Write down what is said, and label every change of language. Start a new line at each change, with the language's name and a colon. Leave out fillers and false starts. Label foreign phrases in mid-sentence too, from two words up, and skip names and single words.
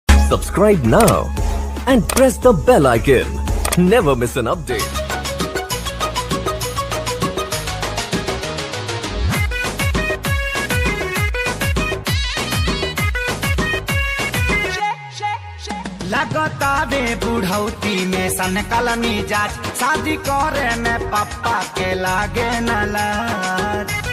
English: Subscribe now and press the bell icon. Never miss an update.
Bhojpuri: लगता बे बुढ़ौती में सनकल मिजाज, शादी करे में पापा के लागे न लाज।